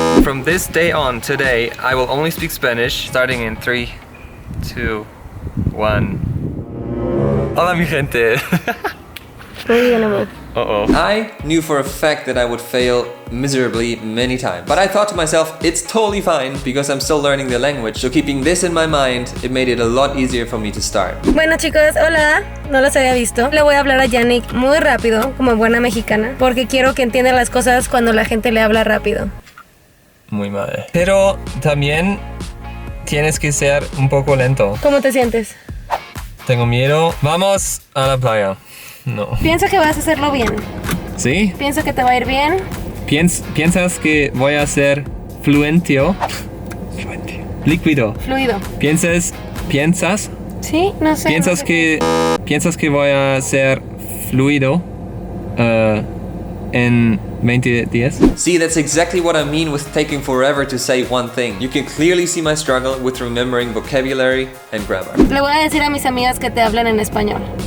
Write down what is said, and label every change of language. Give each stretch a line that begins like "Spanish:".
English: From this day on, today, I will only speak Spanish starting in 3, 2, 1.
Spanish: Hola mi gente.
English: I knew for a fact that I would fail miserably many times. But I thought to myself, it's totally fine because I'm still learning the language. So keeping this in my mind, it made it a lot easier for me to start.
Spanish: Bueno chicos, hola, no los había visto. Le voy a hablar a Janik muy rápido, como buena mexicana, porque quiero que entienda las cosas cuando la gente le habla rápido. Muy mal. Pero también tienes que ser un poco lento. ¿Cómo te sientes? Tengo miedo. Vamos a la playa. No. Pienso que vas a hacerlo bien. ¿Sí? Pienso que te va a ir bien. ¿Piensas que voy a ser fluentio? Líquido. Fluido. ¿Piensas? Sí, no sé. ¿Piensas que voy a ser fluido en 20 días?
English: See, that's exactly what I mean with taking forever to say one thing. You can clearly see my struggle with remembering vocabulary and grammar.
Spanish: Le voy a decir a mis amigas que te hablen en español.